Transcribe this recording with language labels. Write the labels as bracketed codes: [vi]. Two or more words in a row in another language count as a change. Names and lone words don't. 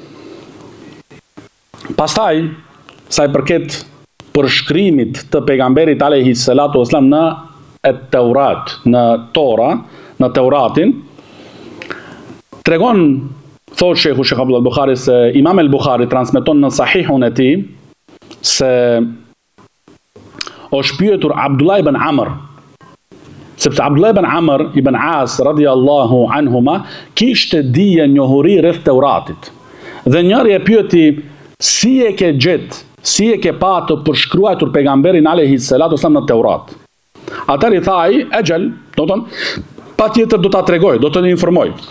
[sq] Pastaj, sa i përket përshkrimit të pejgamberit [ar] عليه الصلاة والسلام [sq] në Teurat, në Tora, në Teuratin, tregon, thotë Sheikh Abdul Buhari, se Imam al-Bukhari transmeton në Sahihun e tij se është pyetur Abdullah ibn Amr, sepse Abdullah ibn Amr ibn As [ar] رضي الله عنهما [sq] kishte dije njohuri rreth Teuratit. Dhe njëri e pyeti, si e ke gjet, si e ke pa të përshkruar pejgamberin [ar] عليه الصلاة والسلام [sq] në Teurat? Atëri tha ai, "Ajal, do të thonë, patjetër do ta tregoj, do të informoj."